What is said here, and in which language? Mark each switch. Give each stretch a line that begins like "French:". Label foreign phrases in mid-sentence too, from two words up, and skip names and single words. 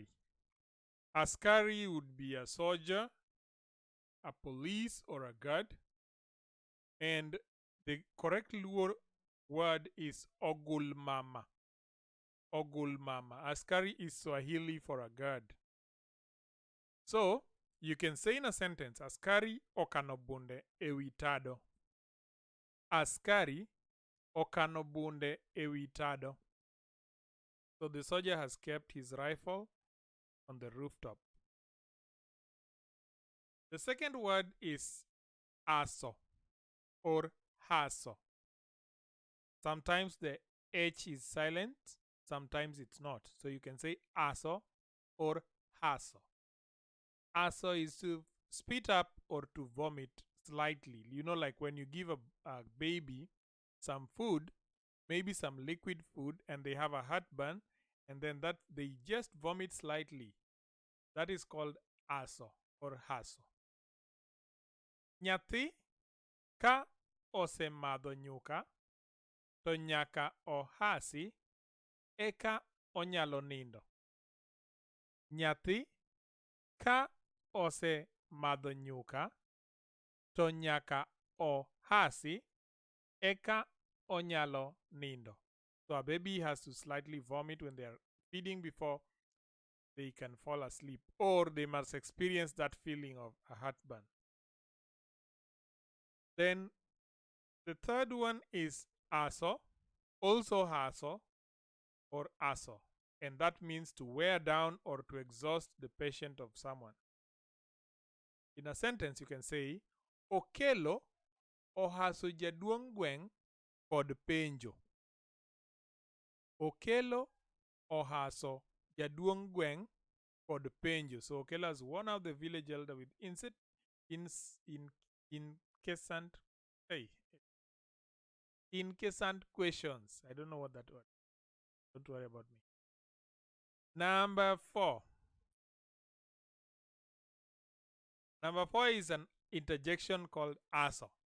English: Askari would be a soldier, a police, or a guard. And the correct Luo word is Ogulmama. Ogulmama. Askari is Swahili for a guard. So, you can say in a sentence,
Luo (Kenya and Tanzania): Askari okanobunde ewitado. Askari okanobunde ewitado.
English: So the soldier has kept his rifle on the rooftop. The second word is aso or haso. Sometimes the H is silent, sometimes it's not. So you can say aso or haso. Aso is to spit up or to vomit slightly. You know, like when you give a baby some food, maybe some liquid food, and they have a heartburn, and then that they just vomit slightly. That is called aso or haso.
Luo (Kenya and Tanzania): Nyathi ka osemadho nyuka to nyaka ohasi eka onyalo nindo. Nyathi ka osemadho nyuka to nyaka ohasi eka onyalo nindo.
English: So a baby has to slightly vomit when they are feeding before they can fall asleep, or they must experience that feeling of a heartburn. Then the third one is aso, also haso or aso, and that means to wear down or to exhaust the patient of someone. In a sentence, you can say,
Luo (Kenya and Tanzania): Okelo ohaso jaduong' gweng' kod penjo. Okelo ohaso jaduong' gweng' kod penjo.
English: So Okelo has worn out the village elder with incessant questions. I don't know what that word. Don't worry about me. Number 4. Number 4 is an interjection called aso.